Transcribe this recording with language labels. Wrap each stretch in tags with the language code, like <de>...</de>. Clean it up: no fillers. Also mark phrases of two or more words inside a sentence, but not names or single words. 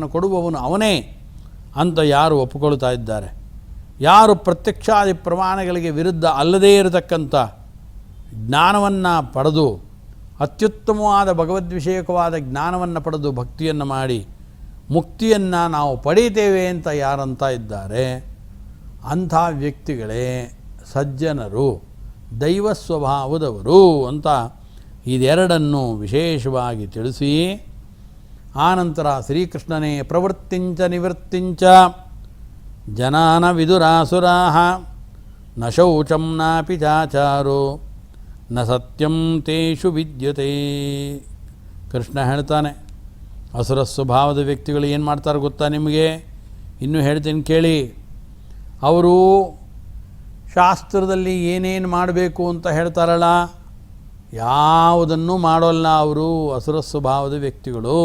<kn>ಕೊಡುವವನು ಅವನೇ ಅಂತ ಯಾರು ಒಪ್ಪಿಕೊಳ್ತಾ ಇದ್ದಾರೆ, ಯಾರು ಪ್ರತ್ಯಕ್ಷಾದಿ ಪ್ರಮಾಣಗಳಿಗೆ ವಿರುದ್ಧ ಅಲ್ಲದೇ ಇರತಕ್ಕಂಥ ಜ್ಞಾನವನ್ನು ಪಡೆದು ಅತ್ಯುತ್ತಮವಾದ ಭಗವದ್ವಿಷಯಕವಾದ ಜ್ಞಾನವನ್ನು ಪಡೆದು ಭಕ್ತಿಯನ್ನು ಮಾಡಿ ಮುಕ್ತಿಯನ್ನು ನಾವು ಪಡೀತೇವೆ ಅಂತ ಯಾರಂತ ಇದ್ದಾರೆ, ಅಂಥ ವ್ಯಕ್ತಿಗಳೇ ಸಜ್ಜನರು, ದೈವ ಸ್ವಭಾವದವರು ಅಂತ ಇದೆರಡನ್ನು ವಿಶೇಷವಾಗಿ ತಿಳಿಸಿ ಆನಂತರ ಶ್ರೀಕೃಷ್ಣನೇ</kn> <sa>ಪ್ರವೃತ್ತಿಂಚ ನಿವೃತ್ತಿಂಚ ಜನಾನ ವಿದುರಾಸುರಾಹ ನ ಶೌಚಂ ನಾಪಿ ಚಾಚಾರೋ ನ ಸತ್ಯಂ ತೇಷು ವಿದ್ಯತೆ.</sa> <kn>ಕೃಷ್ಣ ಹೇಳ್ತಾನೆ, ಅಸುರ ಸ್ವಭಾವದ ವ್ಯಕ್ತಿಗಳು ಏನು ಮಾಡ್ತಾರೆ ಗೊತ್ತಾ ನಿಮಗೆ? ಇನ್ನೂ ಹೇಳ್ತೀನಿ ಕೇಳಿ. ಅವರು ಶಾಸ್ತ್ರದಲ್ಲಿ ಏನೇನು ಮಾಡಬೇಕು ಅಂತ ಹೇಳ್ತಾರಲ್ಲ, ಯಾವುದನ್ನೂ ಮಾಡೋಲ್ಲ ಅವರು ಅಸುರ ಸ್ವಭಾವದ ವ್ಯಕ್ತಿಗಳು.</kn>